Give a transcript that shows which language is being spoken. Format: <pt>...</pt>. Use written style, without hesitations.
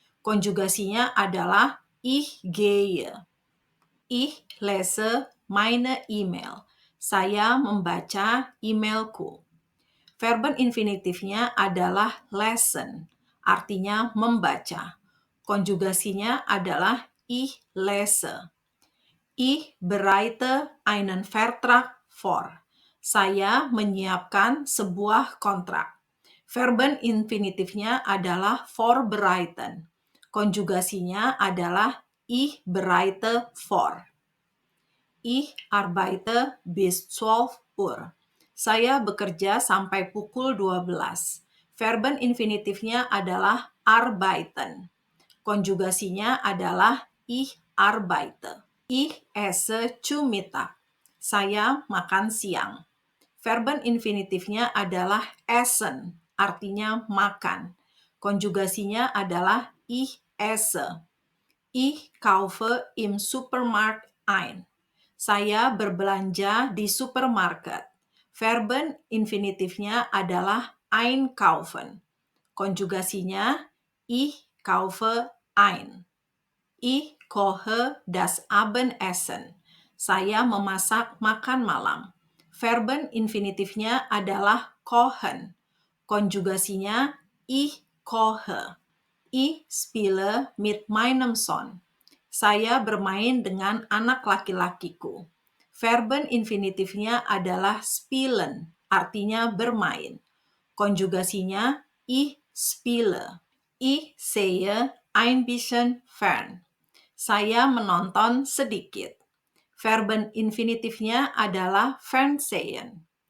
<id>Konjugasinya adalah</id> <de>ich gehe. Ich lese meine E-Mail.</de> <id>Saya membaca emailku. Verben infinitifnya adalah lesen, artinya membaca. Konjugasinya adalah ich lese.</id> <de>Ich bereite einen Vertrag vor.</de> <id>Saya menyiapkan sebuah kontrak. Verben infinitifnya adalah vorbereiten. Konjugasinya adalah ich bereite vor.</id> <de>Ich arbeite bis 12 Uhr.</de> <id>Saya bekerja sampai pukul 12. Verben infinitifnya adalah arbeiten. Konjugasinya adalah ich arbeite.</id> <de>Ich esse zu Mittag.</de> <id>Saya makan siang. Verben infinitifnya adalah essen, artinya makan. Konjugasinya adalah ich esse.</id> <de>Ich kaufe im Supermarkt ein.</de> <id>Saya berbelanja di supermarket. Verben infinitifnya adalah einkaufen. Konjugasinya ich kaufe ein.</id> <de>Ich koche das Abendessen.</de> <id>Saya memasak makan malam. Verben infinitifnya adalah kochen.</id> <de>Konjugasinya ich koche. Ich spiele mit meinem Sohn.</de> <id>Saya bermain dengan anak laki-lakiku. Verben infinitifnya adalah spielen, artinya bermain.</id> <de>Konjugasinya ich spiele. Ich sehe ein bisschen fern.</de> <id>Saya menonton sedikit. Verben infinitifnya adalah fernsehen.</id>